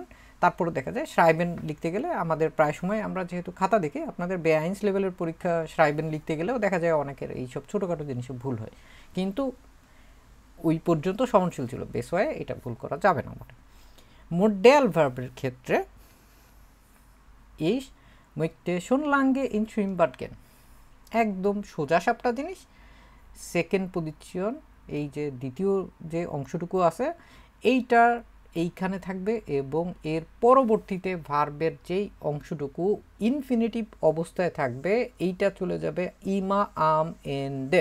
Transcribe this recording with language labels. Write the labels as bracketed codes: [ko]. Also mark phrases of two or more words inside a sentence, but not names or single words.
[bn] তারপরে দেখা যায় schreiben লিখতে গেলে আমাদের প্রায় সময় আমরা যেহেতু খাতা দেখি, আপনাদের বে1 লেভেলের পরীক্ষা schreiben লিখতে গেলেও দেখা যায় অনেকের এইসব ছোটোখাটো জিনিসে ভুল হয়, কিন্তু ওই পর্যন্ত সহনশীল ছিল, বেস ওয়ে এটা ভুল করা যাবে না। আমার মোডাল ভার্বের ক্ষেত্রে [de] ich möchte schon lange in Schwimmbad gehen, [bn] একদম সোজা সাপটা জিনিস। সেকেন্ড পজিশন, এই যে দ্বিতীয় যে অংশটুকু আছে এইটার এইখানে থাকবে, এবং এর পরবর্তীতে ভার্বের যেই অংশটুকু ইনফিনিটিভ অবস্থায় থাকবে এইটা চলে যাবে [de] immer am Ende.